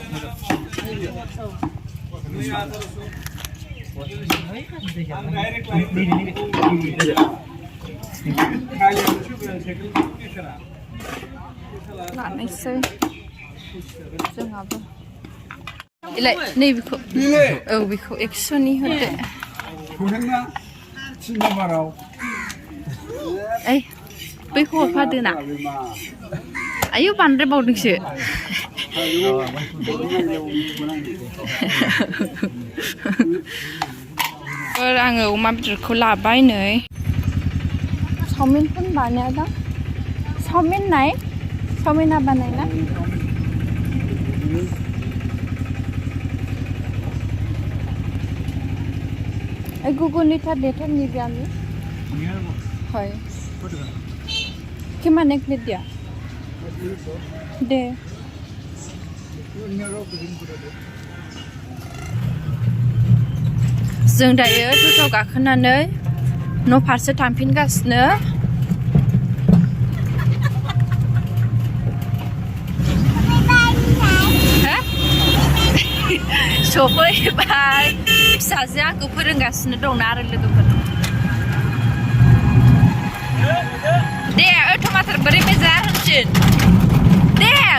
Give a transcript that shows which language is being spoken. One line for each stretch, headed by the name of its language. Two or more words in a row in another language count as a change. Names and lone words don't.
Bodo: लानोसै जोंहाबो इलाय नैबेखौ औ बेखौ 100नि होदो ओइ बैखौ हरफादोना आयु बांद्राय बावदोंसो आङो अमा बेदरखौ लाबाय नै चावमिनफोर बानायादां चावमिन नाय चावमिना बानायना
Assamese: এই গুগলিটা ডেটত নিবি আমি হয় কিমান এক প্লেট দিয়া
Bodo: दे जों दायो ट'ट'आव गाखोनानै न' फारसे थांफिनगासिनो सफैबाय फिसाजोआ आंखौ फोरोंगासिनो दंना आरो लोगोफोर दे टमाटर बोरै मोजां होनसिन दे